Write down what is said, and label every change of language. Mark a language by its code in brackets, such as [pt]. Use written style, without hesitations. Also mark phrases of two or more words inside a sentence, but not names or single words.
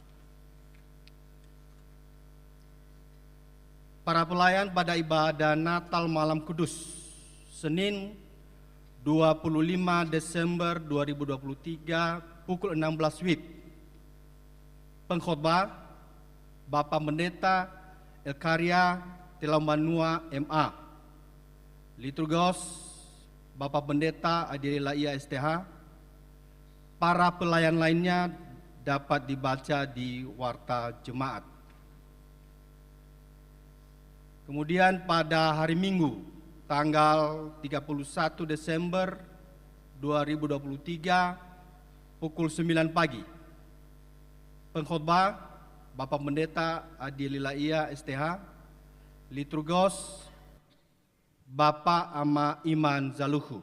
[id] Para pelayan pada ibadah Natal Malam Kudus, Senin 25 Desember 2023 pukul 16 WIB. Pengkhotbah Bapak Pendeta Elkaria Telambanua MA. Liturgos Bapak Pendeta Adielila ISTH. Para pelayan lainnya dapat dibaca di warta jemaat. Kemudian pada hari Minggu, tanggal 31 Desember 2023, pukul 9 pagi, pengkhotbah Bapak Pendeta Adi Lilaia STH, liturgos Bapak Ama Iman Zaluhu.